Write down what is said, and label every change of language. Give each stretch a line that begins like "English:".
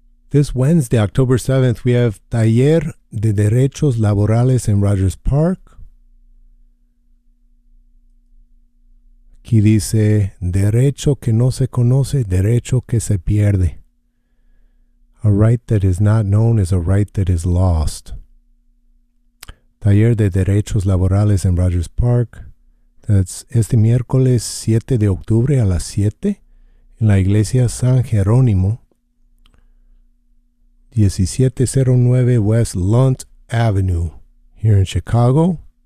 English: This Wednesday, October 7th, we have Taller de Derechos Laborales in Rogers Park.
Spanish: Aquí dice, derecho que no se conoce, derecho que se pierde.
English: A right that is not known is a right that is lost. Taller de Derechos Laborales in Rogers Park.
Spanish: That's este miércoles 7 de octubre a las 7 en la Iglesia San Jerónimo.
English: 1709 West Lunt Avenue here in Chicago.